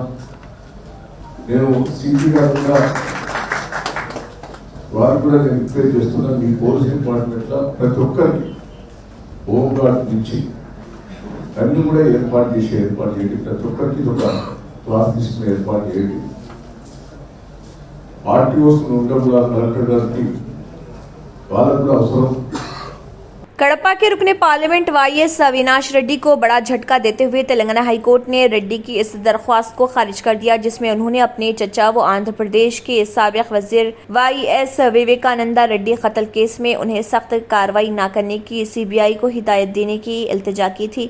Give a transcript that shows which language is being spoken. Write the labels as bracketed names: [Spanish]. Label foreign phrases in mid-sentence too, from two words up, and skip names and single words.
[Telugu] నేను సిపి గారు కూడా వారికి కూడా నేను రిక్వెస్ట్ చేస్తున్నా, మీ [English] police departmentలో [Telugu] ప్రతి ఒక్కరికి [English] home guard [Telugu] నుంచి అన్ని కూడా ఏర్పాటు చేయండి, ప్రతి ఒక్కరికి ఒక క్లాస్ తీసుకుని ఏర్పాటు చేయండి। ఆర్టీఓస్ ఉండడం కూడా కలెక్టర్ గారికి వాళ్ళకు కూడా అవసరం। [Urdu] کڑپا کے رکن پارلیمنٹ وائی ایس اویناش ریڈی کو بڑا جھٹکا دیتے ہوئے تلنگانہ ہائی کورٹ نے ریڈی کی اس درخواست کو خارج کر دیا جس میں انہوں نے اپنے چچا و آندھرا پردیش کے سابق وزیر وائی ایس وویکانندا ریڈی قتل کیس میں انہیں سخت کارروائی نہ کرنے کی سی بی آئی کو ہدایت دینے کی التجا کی تھی۔